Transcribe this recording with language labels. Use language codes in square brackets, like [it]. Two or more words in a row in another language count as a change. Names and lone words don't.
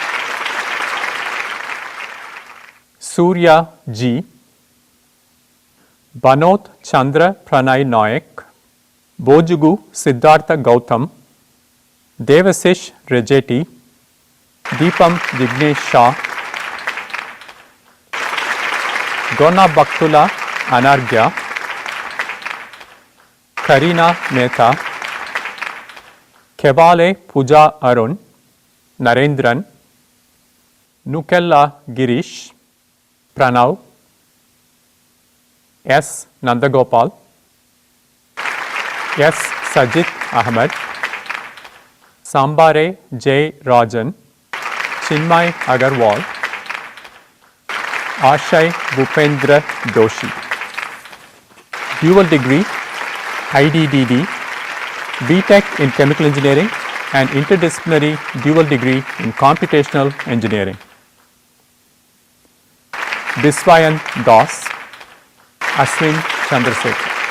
[en] Surya G, Banod Chandra Pranay Nayak, Bojugu Siddhartha Gautam, Devasish Rejeti, Deepam Jignesh Shah, Gona Bhaktula Anargya, Karina Mehta, Kevale Pooja Arun, Narendran, Nukella Girish, Pranav, S. Nandagopal, S. Sajid Ahmed, Sambare J. Rajan, Chinmay Agarwal, Ashay Bhupendra Doshi. Dual degree, IDDD, BTech in Chemical Engineering and interdisciplinary dual degree in Computational Engineering. Biswayan Das, Ashwin Chandrasekhar.